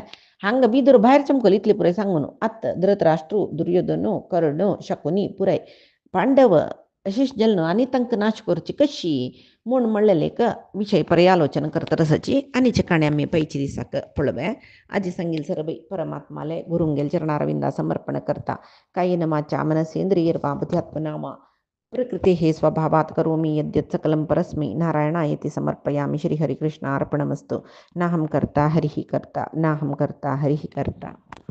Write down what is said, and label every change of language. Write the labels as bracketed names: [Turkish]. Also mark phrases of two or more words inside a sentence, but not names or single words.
[Konkani] हांगा विदूर भायर चमकल इतले पुराय सांगून आत्ता धृतराष्ट्र दुर्योधन कर्ण शकुनी पुराय पांडव अशीच जाल्लो आनी तांकां नाश करची कशी म्हूण म्हणलेले विशय पर्यालोचना करता रसाची आनीची काणी आमी पैची दिसाक पळोवया. आजी सांगिल सरबई परमात्माले गुरुंगेल चरणारविंदा समर्पण करता. [Sanskrit] कायेन वाचा मनसेंद्रियर्वा बुद्ध्यात्मनामा प्रकृतेः स्वभावात् करोमि यद्यत् सकलं परस्मै नारायणायेति समर्पयामि. श्री हरिकृष्णार्पणमस्तु. नाहं कर्ता हरिः कर्ता नाहं कर्ता हरिः कर्ता.